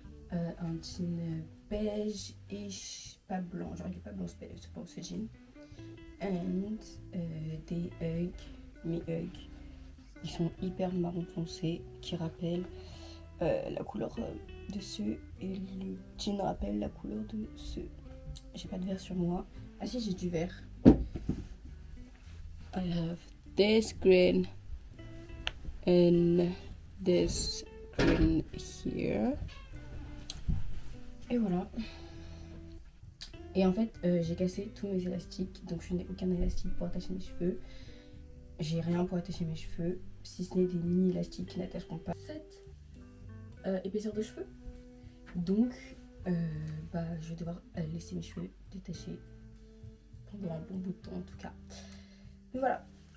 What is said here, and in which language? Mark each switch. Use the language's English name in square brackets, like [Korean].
[French] Un jean beige et pas blanc, genre il est pas blanc, c'est pas ce jean. And des Ugg, mes Ugg. Ils sont hyper marron foncé, qui rappellent la couleur de ceux, et le jean rappelle la couleur de ceux. J'ai pas de vert sur moi. Ah si, j'ai du vert. [English] I have this green and this green here. [French] Et voilà. Et en fait, j'ai cassé tous mes élastiques. Donc je n'ai aucun élastique pour attacher mes cheveux. J'ai rien pour attacher mes cheveux. Si ce n'est des mini élastiques qui n'attacheront pas cette épaisseur de cheveux. Donc... je vais devoir laisser mes cheveux détachés pendant un bon bout de temps en tout cas. Mais voilà.